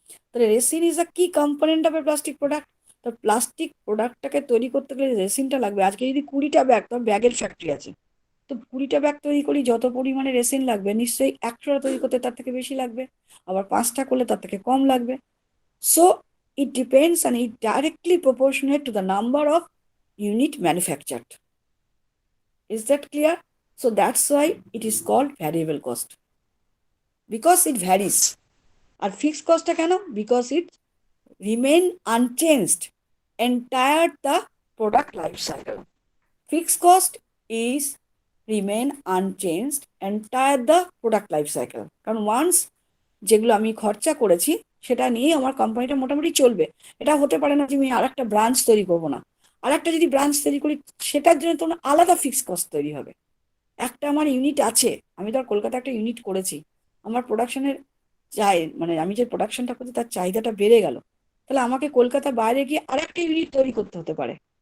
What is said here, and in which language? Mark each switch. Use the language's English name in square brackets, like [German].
[Bangla] তাহলে [English] Resin is a key component of a plastic product. [Bangla] তো প্লাস্টিক প্রোডাক্টটাকে তৈরি করতে গেলে রেসিনটা লাগবে। আজকে যদি 20টা ব্যাগ, তোর ব্যাগের ফ্যাক্টরি আছে, তো 20টা ব্যাগ তৈরি করি, যত পরিমাণে রেসিন লাগবে নিশ্চয়ই 100টা তৈরি করতে তার থেকে বেশি লাগবে, আবার 5টা করলে তার থেকে কম লাগবে। [English] So it depends and it directly proportionate to the number of unit manufactured. Is that clear? So that's why it is called variable cost, because it varies. [Bangla] আর fixed cost কেন? [English] Because it remain unchanged entire the product life cycle. Fixed cost is remain unchanged entire the product life cycle. [Bangla] কারণ once যেগুলো আমি খরচা করেছি সেটা নিয়ে আমার কোম্পানিটা মোটামুটি চলবে। এটা হতে পারে না যে আমি আর একটা ব্রাঞ্চ তৈরি করবো না, আর একটা যদি ব্রাঞ্চ তৈরি করি সেটার জন্য তো আলাদা ফিক্সড কস্ট তৈরি হবে। একটা আমার ইউনিট আছে, আমি ধর কলকাতা একটা ইউনিট করেছি, আমার প্রোডাকশনের মানে আমি যে প্রোডাকশনটা করছি তার চাহিদাটা বেড়ে গেল, তাহলে আমাকে কলকাতা বাইরে গিয়ে আরেকটা ইউনিট তৈরি করতে হতে পারে।